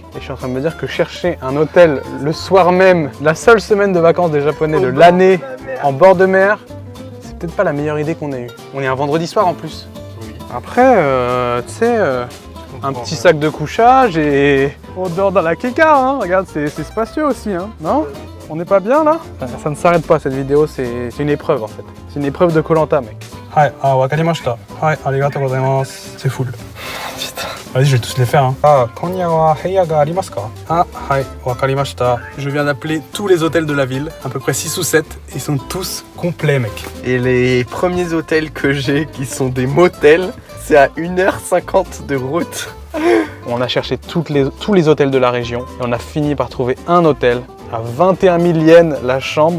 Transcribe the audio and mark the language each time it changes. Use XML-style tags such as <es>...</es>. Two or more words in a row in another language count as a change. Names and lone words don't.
<fr>Et je suis en train de me dire que chercher un hôtel le soir même, la seule semaine de vacances des Japonais de l'année, en bord de mer, c'est peut-être pas la meilleure idée qu'on ait eue. On est un vendredi soir en plus. Oui. Après, tu sais, un petit sac de couchage et on dort dans la keka, hein. Regarde, c'est spacieux aussi, hein. Non? On n'est pas bien là? Ça ne s'arrête pas cette vidéo, c'est une épreuve en fait. C'est une épreuve de Koh-Lanta, mec.</fr> <ja>はい、わかりました。はい, ありがとうございます.</ja> <fr>C'est full. Putain. Vas-y, je vais tous les faire.</fr> <ja>Hein. 今夜は部屋がありますか?はい、わかりました.</ja> <fr>Je viens d'appeler tous les hôtels de la ville, à peu près 6 ou 7. Ils sont tous complets, mec. Et les premiers hôtels que j'ai, qui sont des motels, c'est à 1h50 de route. On a cherché tous les hôtels de la région et on a fini par trouver un hôtel à 21 000 yens la chambre.</fr>